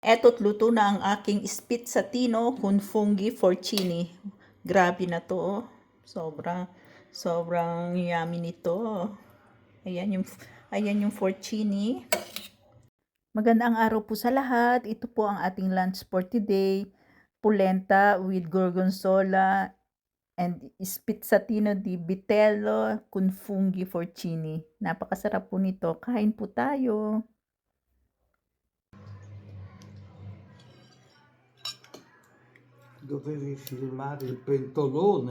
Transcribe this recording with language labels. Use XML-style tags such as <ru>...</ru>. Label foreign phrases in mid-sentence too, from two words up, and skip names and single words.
<tl>Eto't luto na ang aking</tl> <it>spizzatino con funghi porcini.</it> <tl>Grabe na to, oh. Sobrang yummy nito. Ayan yung porcini. Magandang araw po sa lahat. Ito po ang ating</tl> <en>lunch for today. Polenta with gorgonzola and</en> <it>spizzatino di vitello con funghi porcini.</it> <tl>Napakasarap po nito. Kain po tayo.</tl> <it>Dovevi filmare il pentolone.</it>